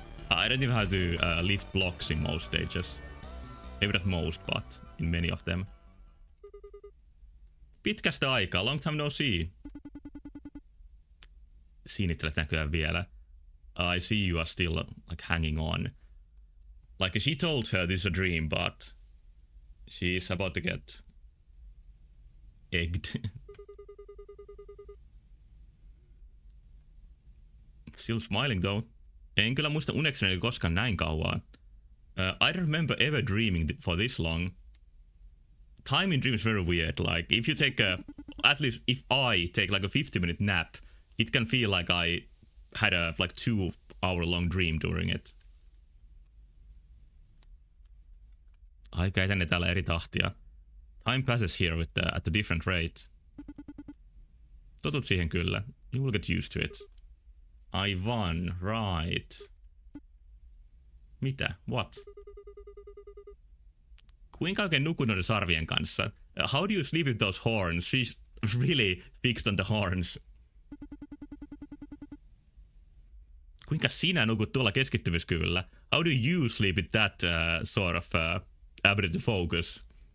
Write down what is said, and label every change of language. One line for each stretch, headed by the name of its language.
English: I don't even have to lift blocks in most stages. Maybe not most, but in many of them.
Finnish: Pitkästä aikaa,
English: long time no see.
Finnish: Siinittelet näköjään vielä.
English: I see you are still like hanging on. Like she told her this is a dream, but she's about to get egged. Still smiling though.
Finnish: En kyllä muista unekseni koskaan näin kauan.
English: I don't remember ever dreaming for this long. Time in dreams is very weird. Like if you take at least if I take like a 50-minute nap, it can feel like I had a like 2-hour-long dream during it.
Finnish: Aika etenee täällä eri tahtia.
English: Time passes here at a different rate.
Finnish: Totut siihen kyllä.
English: You will get used to it.
Finnish: Aivan,
English: right.
Finnish: Mitä?
English: What?
Finnish: Kuinka oikein nukut noiden sarvien kanssa?
English: How do you sleep with those horns? She's really fixed on the horns.
Finnish: Kuinka sinä nukut tuolla keskittymiskyvyllä?
English: How do you sleep with that sort of ability to focus?